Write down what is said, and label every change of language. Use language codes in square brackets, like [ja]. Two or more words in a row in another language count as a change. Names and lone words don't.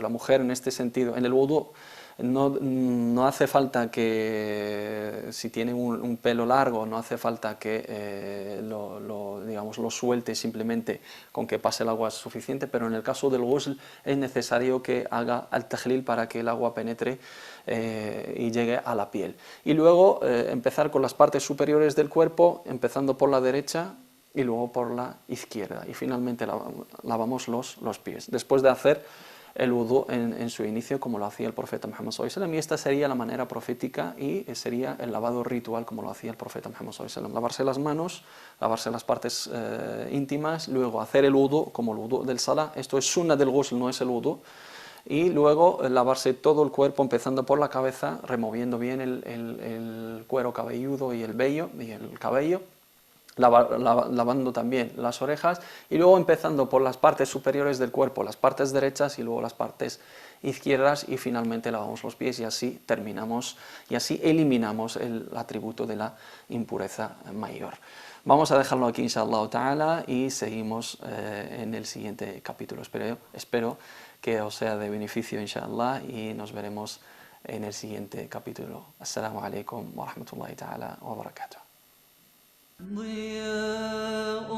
[es] La mujer en este sentido, en el wudú, no hace falta que, si tiene un pelo largo, no hace falta que lo suelte, simplemente con que pase el agua es suficiente, pero en el caso del ghusl es necesario que haga el tajlil para que el agua penetre y llegue a la piel. Y luego empezar con las partes superiores del cuerpo, empezando por la derecha y luego por la izquierda, y finalmente lavamos los pies. Después de hacer el wudu en su inicio como lo hacía el profeta Muhammad [ar] صلى الله عليه وسلم, [es] y esta sería la manera profética y sería el lavado ritual como lo hacía el profeta Muhammad [ar] صلى الله عليه وسلم: [es] lavarse las manos, lavarse las partes íntimas, luego hacer el wudu como el wudu del salah. Esto es sunna del ghusl, no es el wudu. Y luego lavarse todo el cuerpo, empezando por la cabeza, removiendo bien el cuero cabelludo y el vello y el cabello, lavando también las orejas, y luego empezando por las partes superiores del cuerpo, las partes derechas y luego las partes izquierdas, y finalmente lavamos los pies, y así terminamos y así eliminamos el atributo de la impureza mayor. Vamos a dejarlo aquí, [ar] إن شاء الله تعالى, [es] y seguimos en el siguiente capítulo. Espero que os sea de beneficio, inshallah, y nos veremos en el siguiente capítulo. [ar] السلام عليكم ورحمة الله تعالى وبركاته.